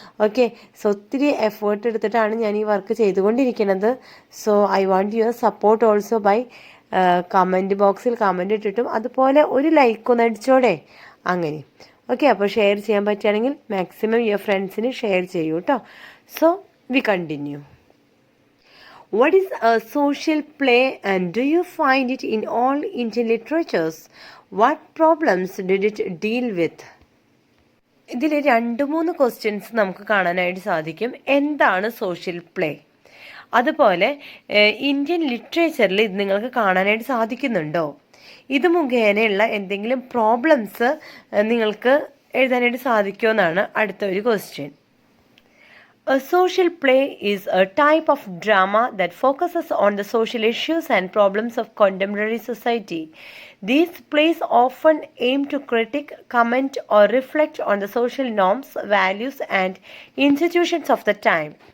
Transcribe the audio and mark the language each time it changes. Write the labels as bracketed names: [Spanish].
[Malayalam] Okay, so ഒത്തിരി effort എടുത്തിട്ടാണ് ഞാൻ ഈ വർക്ക് ചെയ്തുകൊണ്ടിരിക്കുന്നത്. [English] so I want your support also by [Malayalam] comment ബോക്സിൽ കമൻറ്റ് ഇട്ടിട്ടും അതുപോലെ ഒരു ലൈക്ക് ഒന്ന് അടിച്ചോടെ അങ്ങനെ. ഓക്കെ, അപ്പോൾ ഷെയർ ചെയ്യാൻ പറ്റുകയാണെങ്കിൽ മാക്സിമം യുവർ ഫ്രണ്ട്സിന് ഷെയർ ചെയ്യൂ കേട്ടോ. [English] So we continue. What is a social play and do you find it in all Indian literatures? What problems did it deal with? [Malayalam] ഇതിൽ 2-3 ക്വസ്റ്റ്യൻസ് നമുക്ക് കാണാനായിട്ട് സാധിക്കും. എന്താണ് സോഷ്യൽ പ്ലേ? അതുപോലെ ഇന്ത്യൻ ലിറ്ററേച്ചറിൽ ഇത് നിങ്ങൾക്ക് കാണാനായിട്ട് സാധിക്കുന്നുണ്ടോ? ഇത് മുഖേനയുള്ള എന്തെങ്കിലും പ്രോബ്ലംസ് നിങ്ങൾക്ക് എഴുതാനായിട്ട് സാധിക്കുമോ എന്നാണ് അടുത്ത ഒരു question. [English] A social play is a type of drama that focuses on the social issues and problems of contemporary society. These plays often aim to critique, comment, or reflect on the social norms, values, and institutions of the time.